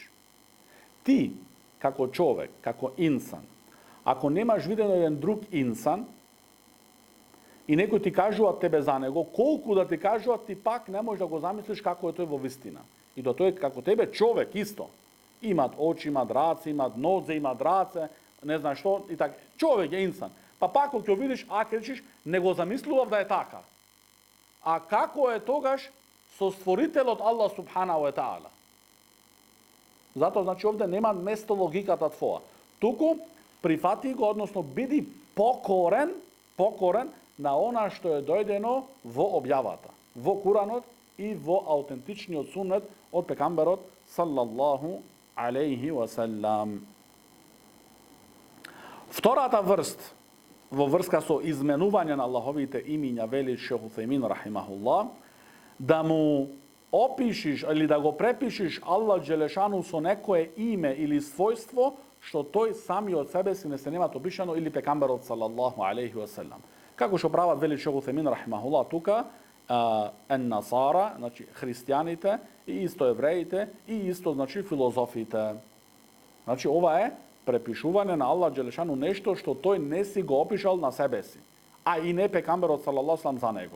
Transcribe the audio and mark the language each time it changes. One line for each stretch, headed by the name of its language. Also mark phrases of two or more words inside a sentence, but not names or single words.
Macedonian: Ти, како човек, како инсан, ако немаш видено еден друг инсан, и некој ти кажува тебе за него, колку да ти кажува, ти пак не можеш да го замислиш како е тој во вистина. И да тој како тебе човек исто. Имат очи, имат раце, имат нозе, имат раце, не знам што, и така. Човек е инсан. Па пак кога ќе видиш, речиш, не го замислував да е така. А како е тогаш со створителот Аллах
Arabic: سبحانه وتعالى?
Macedonian: Затоа, значи, овде нема место логиката твоја. Туку, прифати го, односно, биди покорен на она што е дојдено во објавата, во Куранот и во аутентичниот сунет од пекамберот
Arabic: صلى الله عليه وسلم.
Macedonian: Втората врст, во врска со изменување на Аллаховите имиња, вели Шейх Утхаймин рахимахуллах, да му опишиш или да го препишиш
Arabic: الله جل شأنه
Macedonian: со некое име или својство што тој сами од себе си не се немат опишано или пекамберот
Arabic: صلى الله عليه وسلم.
Macedonian: Како што прават, вели Шейх Утхаймин рахимахуллах тука, ен-насара, значи христијаните, и исто евреите, и исто, значи, филозофите. Значи, ова е препишување на
Arabic: الله جل شأنه
Macedonian: нешто што тој не си го опишал на себе си, а и не пекамберот
Arabic: صلى الله عليه
Macedonian: за него.